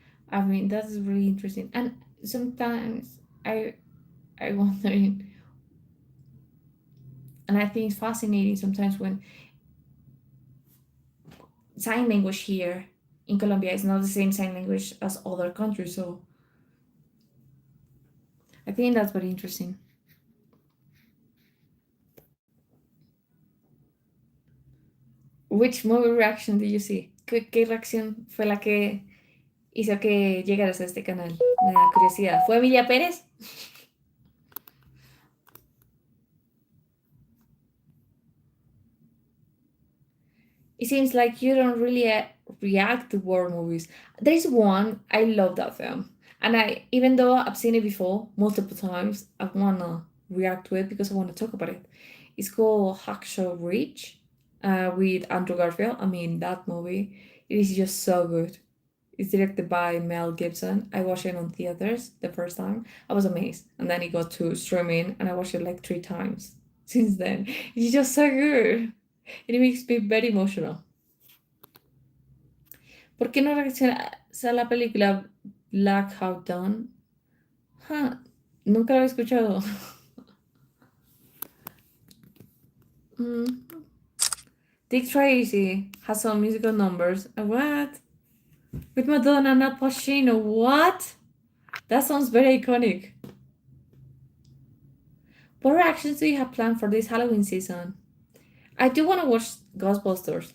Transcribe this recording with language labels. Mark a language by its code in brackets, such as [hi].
[en] I mean, that's really interesting. And sometimes I wondering, and I think it's fascinating sometimes when sign language here in Colombia is not the same sign language as other countries. So I think that's very interesting. Which movie reaction did you see? [es] ¿Qué reacción fue la que hizo que llegaras a este canal? Me da curiosidad. ¿Fue Emilia Pérez? [en] It seems like you don't really react to war movies. There's one I love that film, and I even though I've seen it before multiple times, I wanna react to it because I wanna talk about it. It's called Hacksaw Ridge, with Andrew Garfield. I mean that movie, it is just so good. It's directed by Mel Gibson. I watched it on theaters the first time. I was amazed, and then it got to streaming, and I watched it like 3 times since then. It's just so good. It makes me very emotional. [es] ¿Por qué no reaccionas a la película Black Hawk Down? Huh, nunca lo había escuchado. Mm. [en] Dick Tracy has some musical numbers. What? With Madonna and Al Pacino. What? That sounds very iconic. What reactions do you have planned for this Halloween season? I do want to watch Ghostbusters.